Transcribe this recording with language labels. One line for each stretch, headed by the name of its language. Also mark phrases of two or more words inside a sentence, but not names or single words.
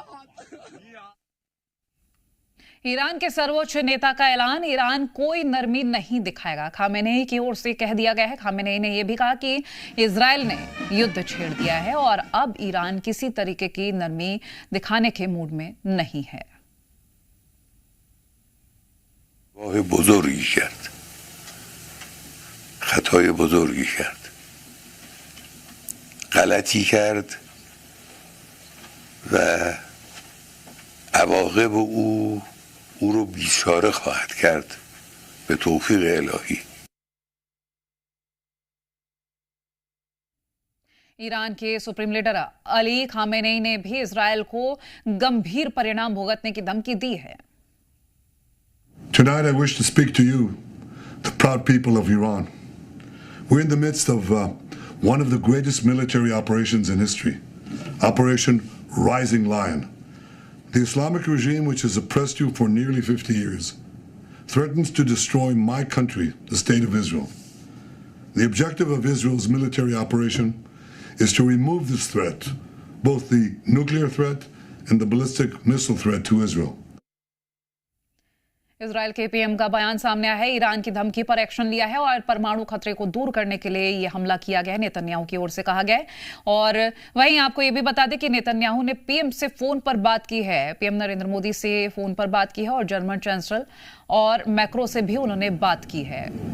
Hindi: ईरान के सर्वोच्च नेता का ऐलान, ईरान कोई नरमी नहीं दिखाएगा, खामेनेई की ओर से कह दिया गया है। खामेनेई ने यह भी कहा कि इजरायल ने युद्ध छेड़ दिया है और अब ईरान किसी तरीके की नरमी दिखाने के मूड में नहीं है।
Persian: بزرگی کرد، خطای بزرگی کرد، غلطی کرد و عواقب او رو بیچاره خواهد کرد به توفیق الهی.
Hindi: ईरान के
English: Supreme Leader
Hindi: अली खामेनेई ने भी इजरायल को गंभीर परिणाम भुगतने की धमकी दी है।
English: Tonight I wish to speak to you, the proud people of Iran. We're in the midst of one of the greatest military operations in history, Operation Rising Lion. The Islamic regime, which has oppressed you for nearly 50 years, threatens to destroy my country, the State of Israel. The objective of Israel's military operation is to remove this threat, both the nuclear threat and the ballistic missile threat to Israel.
Hindi: इजरायल के पीएम का बयान सामने आया है, ईरान की धमकी पर एक्शन लिया है और परमाणु खतरे को दूर करने के लिए यह हमला किया गया है, नेतन्याहू की ओर से कहा गया है। और वहीं आपको यह भी बता दें कि नेतन्याहू ने पीएम से फोन पर बात की है, पीएम नरेंद्र मोदी से फोन पर बात की है और
English: German Chancellor
Hindi: और मैक्रो से भी उन्होंने बात की है।